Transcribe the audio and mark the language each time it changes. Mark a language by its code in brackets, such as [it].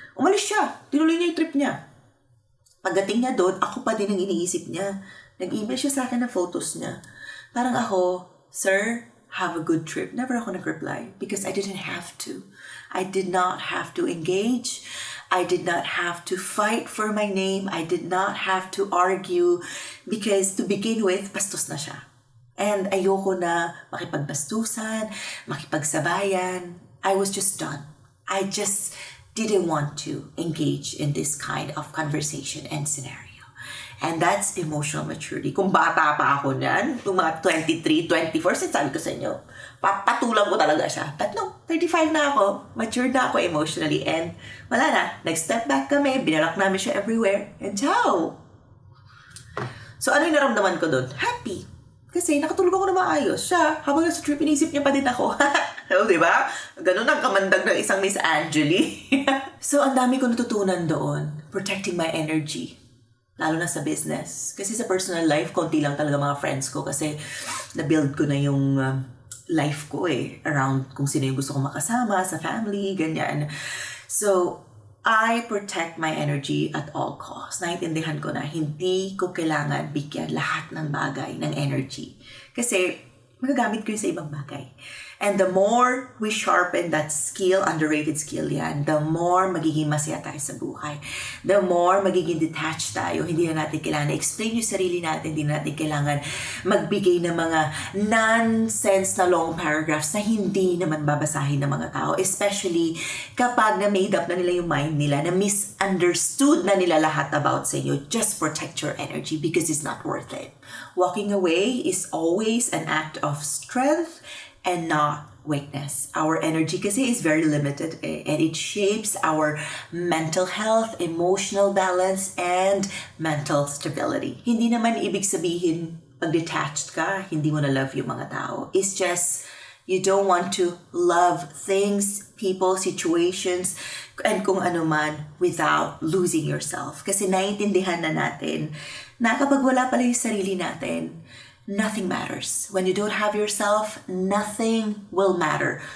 [tl] Umalis siya, tinuloy niya yung trip niya. Pagdating niya doon, ako pa din ang iniisip niya. Nag-email siya sa akin ng photos niya. Parang ako, [en] sir, have a good trip. Never ako nag-reply because I didn't have to. I did not have to engage. I did not have to fight for my name. I did not have to argue because to begin with, [tl] bastos na siya. [en] And [tl] ayoko na makipagbastusan, makipagsabayan. [en] I was just done. I just didn't want to engage in this kind of conversation and scenario. And that's emotional maturity. [tl] Kung bata pa ako niyan, yung mga 23, 24, sabi ko sa inyo, patulang ko talaga siya. But no, 35 na ako, matured na ako emotionally, and wala na. Nag-step back kami, binalak namin siya everywhere, and ciao! So ano yung naramdaman ko doon? Happy. Kasi nakatulog ako na maayos. Siya, habang nasa trip, inisip niya pa din ako. So, diba? Ganun ang kamandag ng isang Miss Angeli. So, ang dami ko natutunan doon. [en] Protecting my energy. [tl] Lalo na sa business. Kasi sa personal life, konti lang talaga mga friends ko kasi na-build ko na yung life ko around kung sino yung gusto kong makasama sa family, ganyan. [en] So, I protect my energy at all costs. [tl] Naintindihan ko na hindi ko kailangan bigyan lahat ng bagay ng energy. Kasi magagamit ko yun sa ibang bagay. [en] And the more we sharpen that skill, underrated skill [tl] yan, the more magiging masaya tayo sa buhay. [en] The more [tl] magiging detached tayo. Hindi na natin kailangan explain yung sarili natin. Hindi na natin kailangan magbigay ng mga nonsense na [en] long paragraphs [tl] na hindi naman babasahin ng mga tao. Especially kapag na-made up na nila yung mind nila, na misunderstood na nila lahat about sa inyo. [en] Just protect your energy because it's not worth it. Walking away is always an act of strength and not weakness. Our energy kasi is very limited and it shapes our mental health, emotional balance, and mental stability. [tl] Hindi naman ibig sabihin pag detached ka, hindi mo na love yung mga tao. [en] It's just you don't want to love things, people, situations, and [tl] kung ano man [en] without losing yourself. [tl] Kasi naiintindihan na natin na kapag wala pala yung sarili natin, nothing matters. [en] When you don't have yourself, nothing will matter.